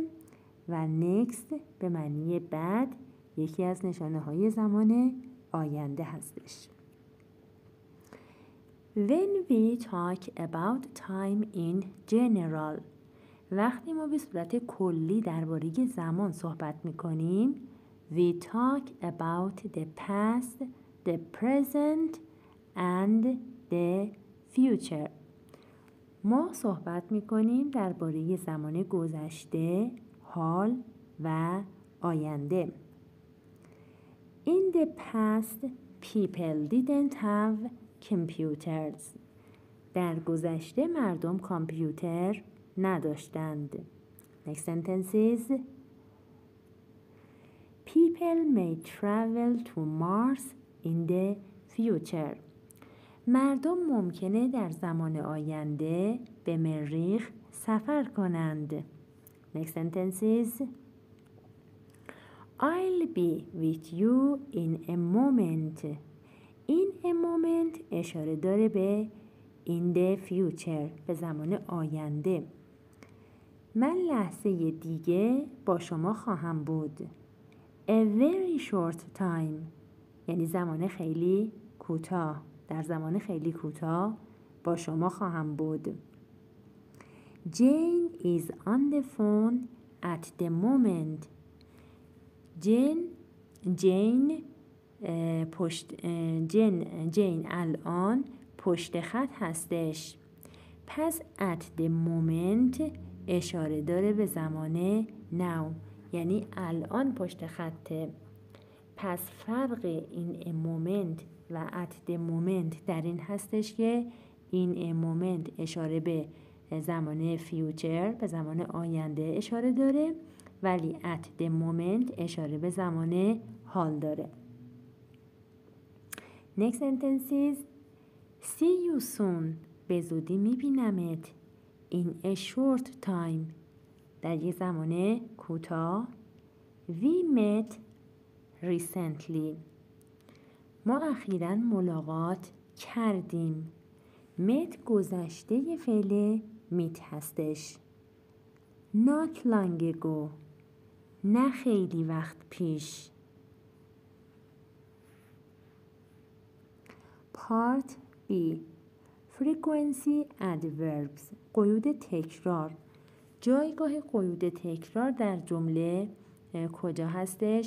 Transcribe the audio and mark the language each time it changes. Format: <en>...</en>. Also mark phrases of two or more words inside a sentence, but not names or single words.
<fa>و next به معنی بعد، یکی از نشانه های زمان آینده هستش.</fa> <en>When we talk about time in general،</en> <fa>وقتی ما به صورت کلی درباره زمان صحبت می‌کنیم،</fa> <en>we talk about the past, the present and the future.</en> <fa>ما صحبت می‌کنیم درباره زمان گذشته، حال و آینده.</fa> <en>In the past, people didn't have computers.</en> <fa>در گذشته مردم کامپیوتر نداشتند.</fa> <en>Next sentences. People may travel to Mars in the future.</en> <fa>مردم ممکنه در زمان آینده به مریخ سفر کنند.</fa> <en>Next sentences. I'll be with you in a moment.</en> <fa>این</fa> <en>a moment</en> <fa>اشاره داره به</fa> <en>in the future،</en> <fa>به زمان آینده. من لحظه دیگه با شما خواهم بود.</fa> <en>A very short time</en> <fa>یعنی زمان خیلی کوتاه. در زمان خیلی کوتاه با شما خواهم بود.</fa> <en>Jane is on the phone at the moment.</en> <fa>جین الان پشت خط هستش. پس</fa> <en>at the moment</en> <fa>اشاره داره به زمان now، یعنی الان پشت خطه. پس فرق این</fa> <en>a moment</en> <fa>و</fa> <en>at the moment</en> <fa>در این هستش که این</fa> <en>a moment</en> <fa>اشاره به زمان future، به زمان آینده اشاره داره، ولی</fa> <en>at the moment</en> <fa>اشاره به زمان حال داره.</fa> <en>Next sentences. See you soon.</en> <fa>به زودی میبینمت.</fa> <en>In a short time.</en> <fa>در یک زمان کوتاه.</fa> <en>We met recently.</en> <fa>ما اخیراً ملاقات کردیم. met گذشته فعل meet هستش.</fa> <en>Not long ago.</en> <fa>نه خیلی وقت پیش.</fa> <en>Part B. Frequency adverbs.</en> <fa>قیود تکرار. جایگاه قیود تکرار در جمله کجا هستش؟</fa>